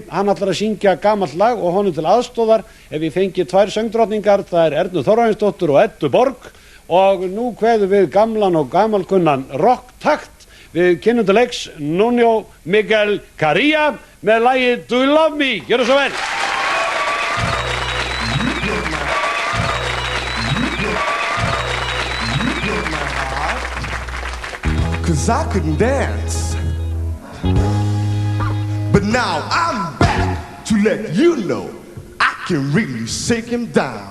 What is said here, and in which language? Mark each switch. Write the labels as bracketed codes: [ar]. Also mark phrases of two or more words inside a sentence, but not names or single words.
[is] Hann ætlar að syngja gamalt lag og honum til aðstóðar ef ég fengi 2 söngdrottningar, það er Ernu Þorvarðinsdóttur og Eddu Borg. Og nú kveðum við gamlan og gamalkunnan rocktakt við kynnum til leiks Nuno Miguel Caria með lagið Do You Love Me? Gjörðu svo vel! [en] 'Cause I couldn't dance. But now I'm back to let you know I can really shake him down.